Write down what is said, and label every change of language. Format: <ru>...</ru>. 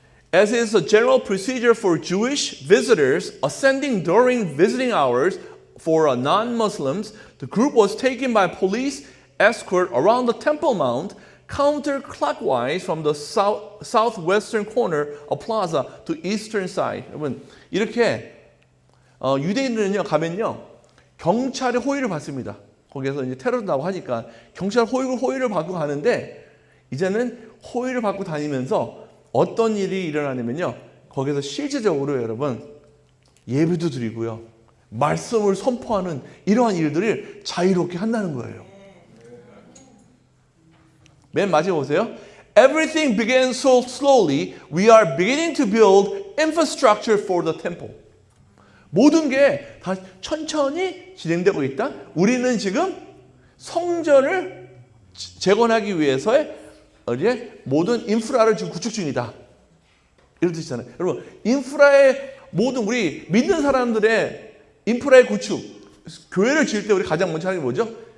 <en>As is a general procedure for Jewish visitors ascending during visiting hours for non-Muslims, the group was taken by police escort around the Temple Mount, counterclockwise from the southwestern corner of plaza to eastern side.</en> <ko>여러분 이렇게 유대인들은요 가면요 경찰의 호의를 받습니다. 거기에서 이제 테러도 나고 하니까 경찰 호의를 받고 가는데, 이제는 호의를 받고 다니면서 어떤 일이 일어나냐면요, 거기서 실제적으로 여러분 예배도 드리고요, 말씀을 선포하는 이러한 일들을 자유롭게 한다는 거예요. 맨 마지막에 보세요.</ko> <en>everything began so slowly, we are beginning to build infrastructure for the temple.</en> <ko>모든 게 다 천천히 진행되고 있다. 우리는 지금 성전을 재건하기 위해서의 이제 모든 인프라를 지금 구축 중이다. 이런 뜻이잖아요. 여러분, 인프라의 모든 우리 믿는 사람들의 인프라의 구축, 교회를 지을 때 우리 가장 먼저 하는 게 뭐죠?</ko>